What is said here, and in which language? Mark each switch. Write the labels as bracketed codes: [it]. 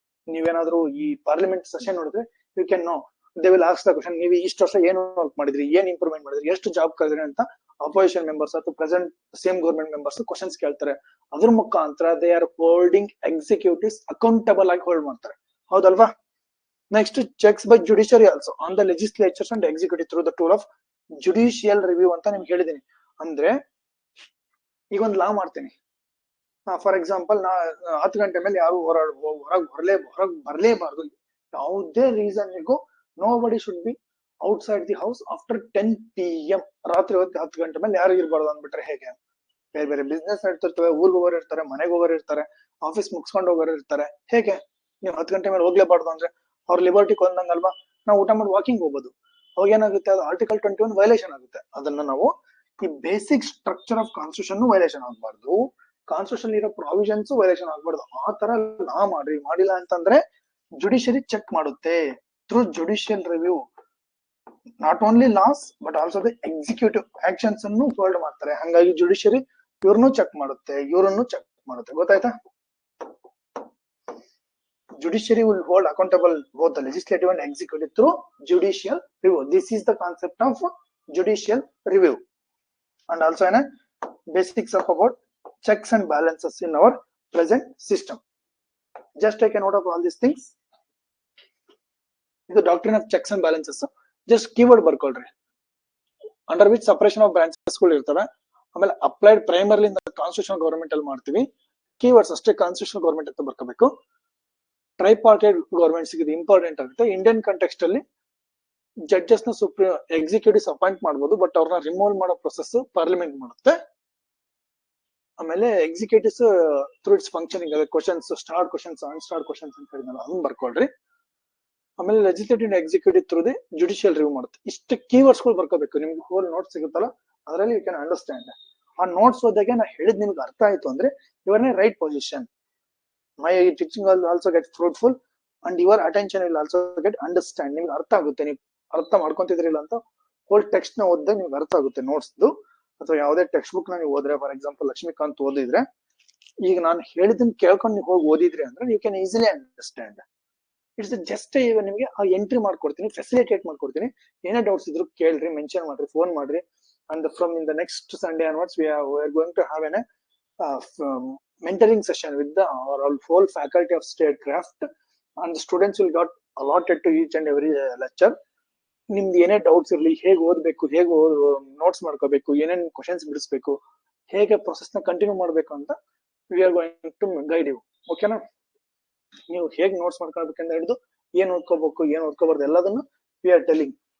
[kn] ನೀವೇನಾದ್ರೂ ಈ parliament session ನೋಡಿದ್ರೆ [en] you can know they will ask the question, [kn] ನೀವು ಇಷ್ಟು ವರ್ಷ ಏನು ವರ್ಕ್ ಮಾಡಿದ್ರಿ, ಏನ್ ಇಂಪ್ರೂವ್ಮೆಂಟ್ ಮಾಡಿದ್ರಿ, ಎಷ್ಟು ಜಾಬ್ ಕಳೆದ್ರಿ ಅಂತ ಅಪೋಸಿಷನ್ ಮೆಂಬರ್ಸ್ ಅಥವಾ present same government members questions ಕೇಳ್ತಾರೆ. ಅದ್ರ ಮುಖಾಂತರ [en] they are holding executives accountable [kn] ಆಗಿ ಹೋಲ್ಡ್ ಮಾಡ್ತಾರೆ. ಹೌದಲ್ವಾ. [en] Next, checks by judiciary also on the legislatures and executive through the tool of judicial review [kn] ಅಂತ ನಿಮ್ಗೆ ಹೇಳಿದೀನಿ. ಅಂದ್ರೆ ಈಗ ಒಂದು ಲಾ ಮಾಡ್ತೀನಿ, ಫಾರ್ ಎಕ್ಸಾಂಪಲ್ ನಾ 10 ಗಂಟೆ ಮೇಲೆ ಯಾರು ಹೊರಗೆ ಬರ್ಲೇಬಾರ್ದು, ಯಾವುದೇ ರೀಸನ್ಗೂ [en] Nobody should be outside the house after 10 PM. [kn] ರಾತ್ರಿ ಹೊತ್ತು 10 ಗಂಟೆ ಮೇಲೆ ಯಾರು ಇರಬಾರ್ದು ಅಂದ್ಬಿಟ್ರೆ ಹೇಗೆ? ಬೇರೆ ಬೇರೆ ಬಿಸ್ನೆಸ್ ನಡ್ತಿರ್ತವೆ, ಊರ್ಗ್ ಹೋಗೋರು ಇರ್ತಾರೆ, ಮನೆಗೆ ಹೋಗೋರು ಇರ್ತಾರೆ, ಆಫೀಸ್ ಮುಗಿಸ್ಕೊಂಡು ಹೋಗೋರು ಇರ್ತಾರೆ. ಹೇಗೆ ನೀವು 10 ಗಂಟೆ ಮೇಲೆ ಹೋಗ್ಲೇಬಾರ್ದು ಅಂದ್ರೆ ಅವ್ರ ಲಿಬರ್ಟಿ ಕೊಂದಂಗಲ್ವಾ? ನಾವು ಊಟ ಮಾಡಿ ವಾಕಿಂಗ್ ಹೋಗ್ಬೋದು. ಅವಾಗ ಏನಾಗುತ್ತೆ, ಅದು ಆರ್ಟಿಕಲ್ 21 ವೈಲೇಷನ್ ಆಗುತ್ತೆ. ಅದನ್ನ ನಾವು ಈ basic structure of constitution violation ಆಗ್ಬಾರ್ದು, ಕಾನ್ಸ್ಟಿಟ್ಯೂಷನ್ ಇರೋ ಪ್ರಾವಿಷನ್ಸ್ ವೈಲೇಷನ್ ಆಗ್ಬಾರ್ದು. ಆ ತರ ಲಾ ಮಾಡ್ರಿ. ಮಾಡಿಲ್ಲ ಅಂತಂದ್ರೆ ಜುಡಿಷಿಯರಿ ಚೆಕ್ ಮಾಡುತ್ತೆ [en] Through judicial review. Not only laws but also the executive actions [kn] ಅನ್ನು ಹೋಲ್ಡ್ ಮಾಡ್ತಾರೆ. ಹಂಗಾಗಿ ಜುಡಿಷಿಯರಿ ಇವ್ರನ್ನು ಚೆಕ್ ಮಾಡುತ್ತೆ, ಇವರನ್ನು ಚೆಕ್ ಮಾಡುತ್ತೆ. ಗೊತ್ತಾಯ್ತಾ? [en] Judiciary will hold accountable both the legislative and executive through judicial review. This is the concept of judicial review. And also in a basics of about checks and balances in our present system. Just take a note of all these things. The doctrine of checks and balances. Just keyword [kn] ಬರ್ಕೊಳ್ರಿ. [en] Under which separation of branches [kn] ಗಳು ಇರ್ತವೆ. ಆಮೇಲೆ applied primarily ಇಂದ constitutional government ಅಲ್ಲಿ ಮಾಡ್ತೀವಿ. Keywords ಅಷ್ಟೇ constitutional government ಅಂತ ಬರ್ಕೋಬೇಕು. ಟ್ರೈಪಾರ್ಟೈಟ್ governments ಇದು important ಆಗುತ್ತೆ. ಇಂಡಿಯನ್ ಕಂಟೆಕ್ಸ್ಟ್ ಅಲ್ಲಿ ಜಡ್ಜಸ್ ನ ಸುಪ್ರೀಂ ಎಕ್ಸಿಕ್ಯೂಟಿವ್ಸ್ ಅಪಾಯಿಂಟ್ ಮಾಡಬಹುದು, ಬಟ್ ಅವ್ರನ್ನ ರಿಮೂವ್ ಮಾಡೋ ಪ್ರೊಸೆಸ್ ಪಾರ್ಲಿಮೆಂಟ್ ಮಾಡುತ್ತೆ. ಆಮೇಲೆ ಎಕ್ಸಿಕ್ಯೂಟಿವ್ಸ್ ಥ್ರೂ ಇಟ್ಸ್ ಫಂಕ್ಷನಿಂಗ್, ಅದೇ ಕ್ವಶನ್ಸ್, ಸ್ಟಾರ್ಟ್ ಕ್ವಶನ್ಸ್, ಅನ್ಸ್ಟಾರ್ಟ್ ಕ್ವಶನ್ಸ್ ಅಂತ ಹೇಳಿದ್ನಲ್ಲ, ಅದನ್ನ ಬರ್ಕೊಳ್ರಿ. ಆಮೇಲೆ legislative executive through the judicial review ಮಾಡುತ್ತೆ. ಇಷ್ಟು ಕೀವರ್ಡ್ಸ್ ಗಳು ಬರ್ಕೋಬೇಕು. ನಿಮ್ಗೆ ಹೋಲ್ ನೋಟ್ಸ್ ಸಿಗುತ್ತಲ್ಲ, ಅದರಲ್ಲಿ [en] You can understand. [kn] ಆ ನೋಟ್ಸ್ ಓದಾಗೆ ನಾ ಹೇಳಿದ್ ನಿಮ್ಗೆ ಅರ್ಥ ಆಯ್ತು ಅಂದ್ರೆ [en] ಇವರ್ in right position. My teaching will also get fruitful and your attention will also get understand. [kn] ನಿಮ್ಗೆ ಅರ್ಥ ಆಗುತ್ತೆ, ನೀವು ಅರ್ಥ ಮಾಡ್ಕೊಂತಿದ್ರಿಲ್ಲ ಅಂತ ಹೋಲ್ ಟೆಕ್ಸ್ಟ್ ನ ಓದಿದ್ರೆ ನಿಮ್ಗೆ ಅರ್ಥ ಆಗುತ್ತೆ ನೋಟ್ಸ್ದು. ಅಥವಾ ಯಾವುದೇ ಟೆಕ್ಸ್ಟ್ ಬುಕ್ ನ ನೀವು ಓದ್ರೆ, ಫಾರ್ ಎಕ್ಸಾಂಪಲ್ ಲಕ್ಷ್ಮೀಕಾಂತ್ ಓದಿದ್ರೆ, ಈಗ ನಾನು ಹೇಳಿದ್ದನ್ನ ಕೇಳ್ಕೊಂಡು ನೀವು ಹೋಗಿ ಓದಿದ್ರಿ ಅಂದ್ರೆ [en] You can easily understand. [kn] It's just ಈಗ ನಿಮಗೆ ಆ ಎಂಟ್ರಿ ಮಾಡ್ಕೊಡ್ತೀನಿ, ಫೆಸಿಲಿಟೇಟ್ ಮಾಡ್ಕೊಡ್ತೀನಿ. ಏನೇ ಡೌಟ್ಸ್ ಇದ್ರು ಕೇಳ್ರಿ, ಮೆನ್ಷನ್ ಮಾಡ್ರಿ, ಫೋನ್ ಮಾಡ್ರಿ. [en] And from in the next Sunday onwards we are going to have an mentoring session with the whole faculty of statecraft, and the students will got allotted to each and every lecture. [kn] ನಿಮ್ದು ಏನೇ doubts ಇರಲಿ, ಹೇಗೆ ಓದಬೇಕು, ಹೇಗೆ notes ಮಾಡ್ಕೋಬೇಕು, ಏನೇನು questions ಬಿಡಿಸ್ಬೇಕು, ಹೇಗೆ ಪ್ರೊಸೆಸ್ ನ ಕಂಟಿನ್ಯೂ ಮಾಡ್ಬೇಕು ಅಂತ [en] We are going to guide you. [kn] ಓಕೆನಾ? ನೀವು ಹೇಗೆ ನೋಟ್ಸ್ ಮಾಡ್ಕೊಳ್ಬೇಕಂತ ಹಿಡಿದು ಏನ್ ಓದ್ಕೋಬೇಕು, ಏನ್ ಓದ್ಕೋಬಾರ್ದು ಎಲ್ಲದನ್ನು [en] We are telling.